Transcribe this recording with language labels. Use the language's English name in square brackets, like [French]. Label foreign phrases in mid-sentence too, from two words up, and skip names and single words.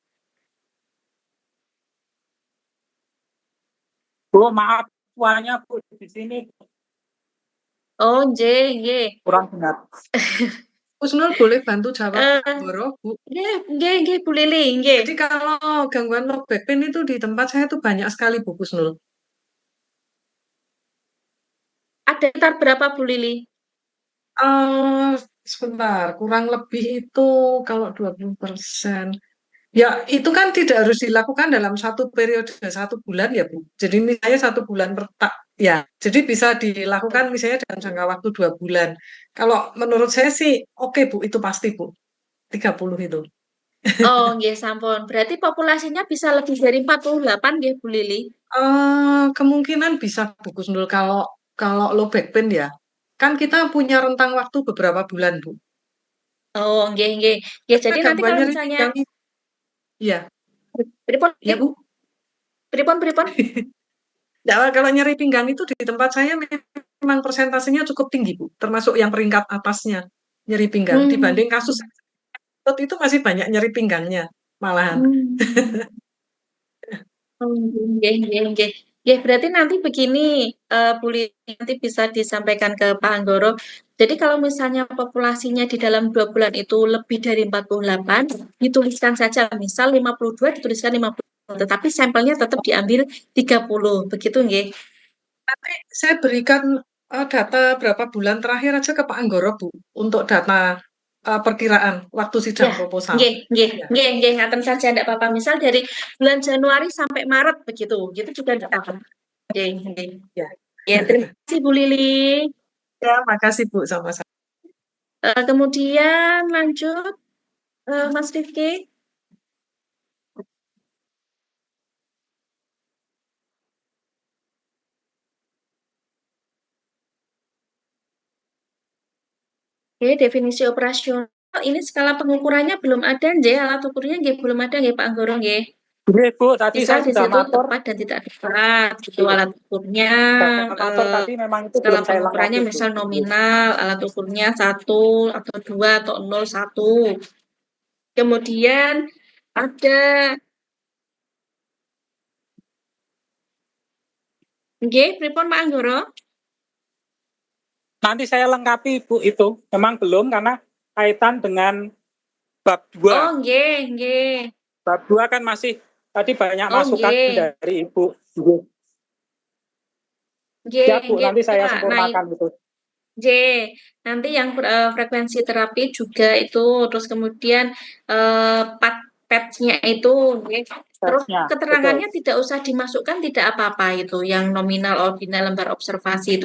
[Indonesian] Bu, maaf suaranya Bu di sini Oh, kurang benar. Gus Nur boleh bantu jawab Anggoro, Bu? [Javanese] Nggih, Bu Lili, nggih. [Indonesian] Jadi kalau gangguan [English] low back pain [Indonesian] itu di tempat saya itu banyak sekali Bu Gus Nur. Ada sekitar berapa Bu Lili? Sebentar, kurang lebih itu kalau 20%. Ya, itu kan tidak harus dilakukan dalam satu periode 1 bulan ya, Bu. Jadi misalnya 1 bulan ya. Jadi bisa dilakukan misalnya dalam jangka waktu 2 bulan. Kalau menurut saya sih oke, Bu, itu pasti, Bu. 30 itu. [Javanese] Oh, nggih sampun. [Indonesian] Berarti populasinya bisa lebih dari 48 nggih, Bu Lili? Kemungkinan bisa, Bu Gusnul, kalau kalau [English] low back pain [Indonesian] ya. Kan kita punya rentang waktu beberapa bulan, Bu. [Javanese] Oh, nggih nggih. [Indonesian] Ya, jadi nanti Gangguan kalau nyeri misalnya pinggang iya, [Javanese] pripun [Indonesian] iya, Bu. [Javanese] pripun? [Indonesian] Ya, kalau nyeri pinggang itu di tempat saya memang persentasenya cukup tinggi, Bu. Termasuk yang peringkat atasnya, nyeri pinggang. Hmm. Dibanding kasus akut itu masih banyak nyeri pinggangnya, malahan. [Javanese] Hmm. Oh, nggih nggih nggih. Nggih, [Indonesian] berarti nanti begini, Bu Lili, nanti bisa disampaikan ke Pak Anggoro. Jadi kalau misalnya populasinya di dalam 2 bulan itu lebih dari 48, dituliskan saja, misal 52 dituliskan 50, tetapi sampelnya tetap diambil 30, begitu nggih? Nanti saya berikan data berapa bulan terakhir aja ke Pak Anggoro, Bu, untuk data perkiraan waktu sidang Ya, proposal. Ya, [Javanese] nggih, ngaten [Indonesian] saja ndak apa-apa. Misal dari bulan Januari sampai Maret begitu, gitu juga ndak apa. [Javanese] Nggih nggih. [Indonesian] ya. Ya, terima kasih Bu Lili. Ya, makasih, Bu, sama-sama. Kemudian lanjut, Mas Rifki. Oke, definisi operasional ini skala pengukurannya belum ada nggih, alat ukurnya nggih belum ada nggih Pak Anggoro nggih. [Javanese] Nggih, Bu, [Indonesian] tadi Misal saya di sudah situ [Javanese] matur, [Indonesian] tepat dan tidak tepat, gitu iya. alat ukurnya, Sudah matur eh, tadi memang itu skala belum saya pengukurannya lengkapi, Bu. misal nominal, alat ukurnya 1 atau 2 atau 0, 1. Kemudian ada [Javanese] nggih, pripun [Indonesian] Pak Anggoro? Nanti saya lengkapi, Bu, itu. Memang belum karena kaitan dengan bab 2. [Javanese] Oh, nggih, nggih. [Indonesian] Bab 2 kan masih tadi banyak Oh, masukan [Javanese] nggih. [Indonesian] dari Ibu. Nggih. [Javanese] Nggih, [Indonesian] Ya, Bu, [Javanese] nggih, [Indonesian] nanti saya Pak. Nah, sempurnakan itu. J, nanti yang frekuensi terapi juga itu, terus kemudian patch-nya itu, terus Tesnya, keterangannya betul. tidak usah dimasukkan, tidak apa-apa itu, yang nominal, ordinal, lembar observasi itu